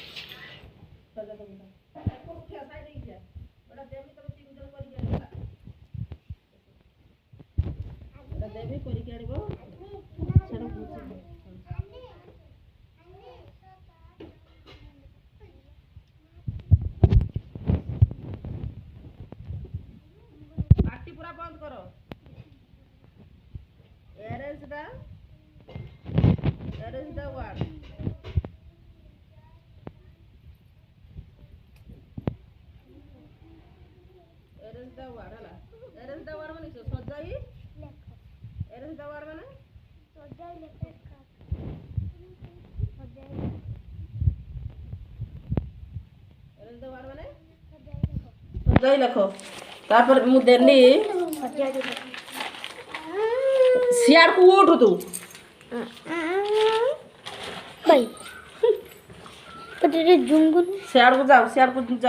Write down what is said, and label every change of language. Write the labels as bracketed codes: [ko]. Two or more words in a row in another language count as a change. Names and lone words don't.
[or] ଦେବି କରିକି ଆଣିବ ପାଟି ପୁରା ବନ୍ଦ କର [en] arrange the word arrange the word ହେଲା arrange the word [or] ମାନେ ସଜାଇ [en] arrange the word ମାନେ [or] ସଜାଇ ଲେଖ [en] arrange the word [or] ମାନେ ସଜାଇ ଲେଖ ତାପରେ ମୁଁ ଦେଲି ସିଆଡ଼କୁ ଉଠୁ ତୁ ଭାଇ ପଟେ ଜୁଙ୍ଗୁନ ସିଆଡ଼କୁ ସିଆଡ଼କୁ ଯା